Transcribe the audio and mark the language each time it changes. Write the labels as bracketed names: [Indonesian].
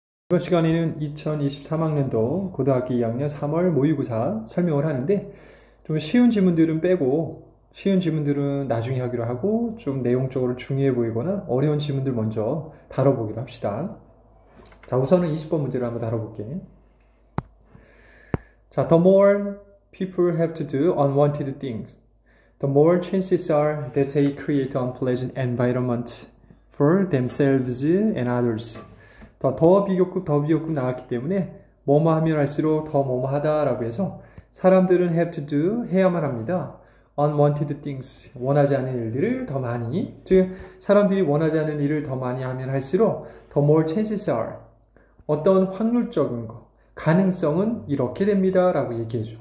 [Korean] 이번 시간에는 2023학년도 고등학교 2학년 3월 모의고사 설명을 하는데 좀 쉬운 지문들은 빼고 쉬운 지문들은 나중에 하기로 하고 좀 내용적으로 중요해 보이거나 어려운 지문들 먼저 다뤄보기로 합시다. 자, 우선은 20번 문제를 한번 다뤄볼게. 자, [English] the more people have to do unwanted things, the more chances are that they create unpleasant environment for themselves and others. [Korean] 더 비교급 나왔기 때문에 뭐뭐 하면 할수록 더 뭐뭐 하다라고 해서 사람들은 [English] have to do [Korean] 해야만 합니다. [English] unwanted things [Korean] 원하지 않은 일들을 더 많이, 즉 사람들이 원하지 않은 일을 더 많이 하면 할수록 [English] the more chances are [Korean] 어떤 확률적인 거 가능성은 이렇게 됩니다 라고 얘기해줘.